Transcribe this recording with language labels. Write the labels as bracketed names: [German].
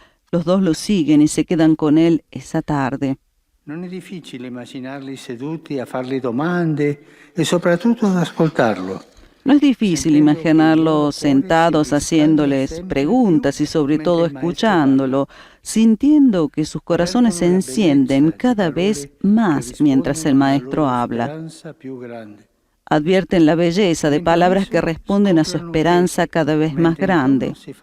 [Spanish] Los dos lo siguen y se quedan con él esa tarde. [Italian] Non è difficile immaginarli seduti a fargli domande e soprattutto ad ascoltarlo. [Spanish] No es difícil imaginarlos sentados haciéndoles preguntas y sobre todo escuchándolo, sintiendo que sus corazones se encienden cada vez más mientras el Maestro habla. Advierten la belleza de palabras que responden a su esperanza cada vez más grande.